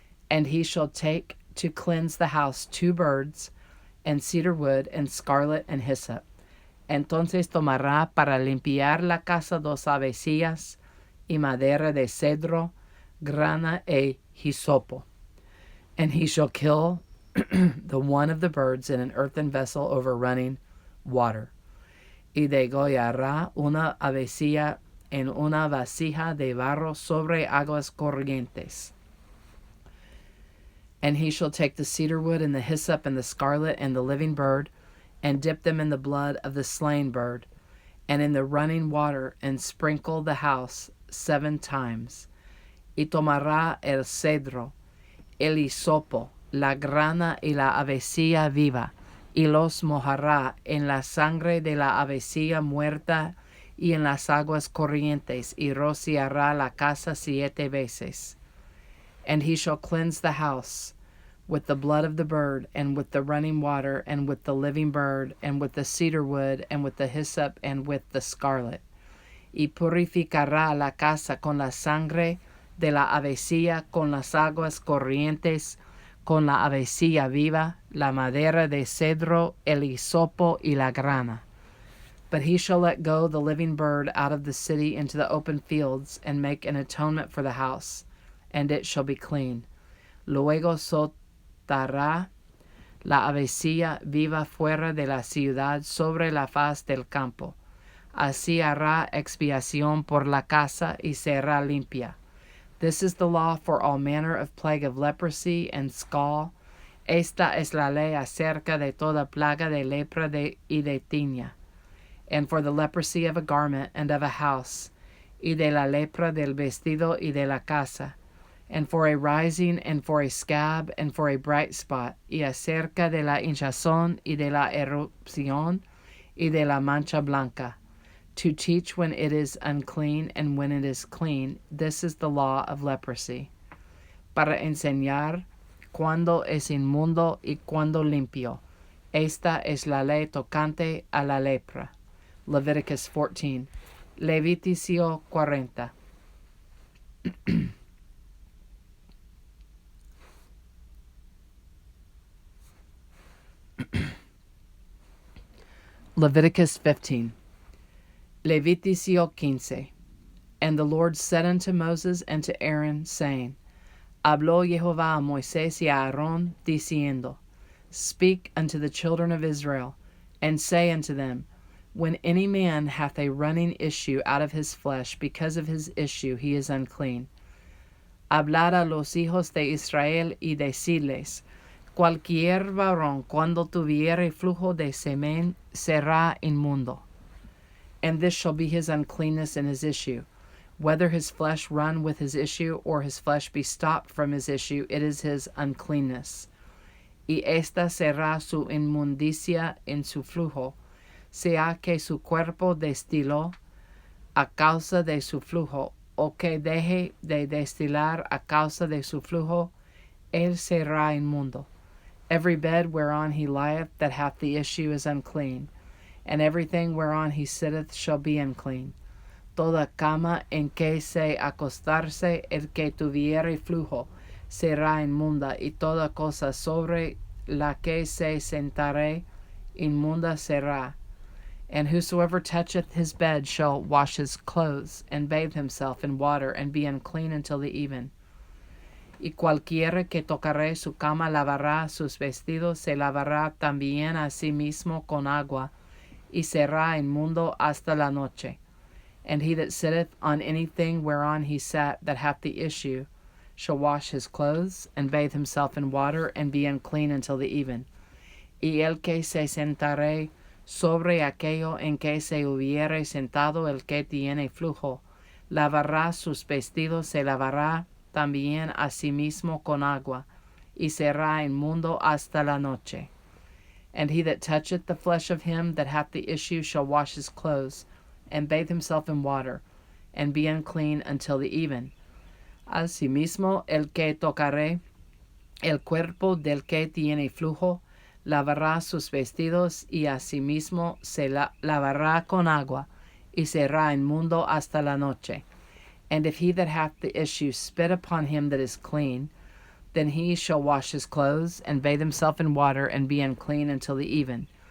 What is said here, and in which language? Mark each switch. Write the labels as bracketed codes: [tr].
[en] And he shall take to cleanse the house 2 birds, and cedar wood, and scarlet, and hyssop. [es] Entonces tomará para limpiar la casa 2 avecillas, y madera de cedro, grana e hisopo. [en] And he shall kill the one of the birds in an earthen vessel over running water. [es] Y degollará una avecilla en una vasija de barro sobre aguas corrientes. [en] And he shall take the cedar wood and the hyssop and the scarlet and the living bird, and dip them in the blood of the slain bird, and in the running water, and sprinkle the house 7 times. [es] Y tomará el cedro, el hisopo, la grana y la avecilla viva, y los mojará en la sangre de la avecilla muerta y en las aguas corrientes, y rociará la casa 7 veces. [en] And he shall cleanse the house with the blood of the bird, and with the running water, and with the living bird, and with the cedar wood, and with the hyssop, and with the scarlet. [es] Y purificará la casa con la sangre de la avecilla, con las aguas corrientes, con la avecilla viva, la madera de cedro, el hisopo y la grana. [en] But he shall let go the living bird out of the city into the open fields, and make an atonement for the house, and it shall be clean. [es] Luego soltará la avecilla viva fuera de la ciudad sobre la faz del campo. Así hará expiación por la casa y será limpia. [en] This is the law for all manner of plague of leprosy and scall. [es] Esta es la ley acerca de toda plaga de lepra y de tiña, [en] and for the leprosy of a garment and of a house, [es] y de la lepra del vestido y de la casa, [en] and for a rising, and for a scab, and for a bright spot, [es] y acerca de la hinchazón y de la erupción y de la mancha blanca, [en] to teach when it is unclean and when it is clean. This is the law of leprosy. [es] Para enseñar cuándo es inmundo y cuándo limpio. Esta es la ley tocante a la lepra. [en] Leviticus 14. [es] Levítico 40. [en] Leviticus 15. [es] Levítico 15. [en] And the Lord said unto Moses and to Aaron, saying, [es] Habló Jehová a Moisés y a Aarón, diciendo, [en] Speak unto the children of Israel, and say unto them, When any man hath a running issue out of his flesh, because of his issue he is unclean. [es] Hablad a los hijos de Israel y decirles, Cualquier varón cuando tuviere flujo de semen será inmundo. [en] And this shall be his uncleanness in his issue. Whether his flesh run with his issue, or his flesh be stopped from his issue, it is his uncleanness. [es] Y esta será su inmundicia en su flujo, sea que su cuerpo destiló a causa de su flujo, o que deje de destilar a causa de su flujo, él será inmundo. [en] Every bed whereon he lieth that hath the issue is unclean, and everything whereon he sitteth shall be unclean. [es] Toda cama en que se acostarse el que tuviere flujo será inmunda, y toda cosa sobre la que se sentare inmunda será. [en] And whosoever toucheth his bed shall wash his clothes, and bathe himself in water, and be unclean until the even. [es] Y cualquiera que tocare su cama lavará sus vestidos, se lavará también a sí mismo con agua, y será inmundo hasta la noche. [en] And he that sitteth on anything whereon he sat that hath the issue shall wash his clothes, and bathe himself in water, and be unclean until the even. [es] Y el que se sentare sobre aquello en que se hubiere sentado el que tiene flujo, lavará sus vestidos, se lavará también a sí mismo con agua, y será inmundo hasta la noche. [en] And he that toucheth the flesh of him that hath the issue shall wash his clothes, and bathe himself in water, and be unclean until the even. [es] Asimismo, el que tocare el cuerpo del que tiene flujo, lavará sus vestidos, y asimismo se lavará con agua, y será inmundo hasta la noche. [en] And if he that hath the issue spit upon him that is clean, then he shall wash his clothes, and bathe himself in water, and be unclean until the even.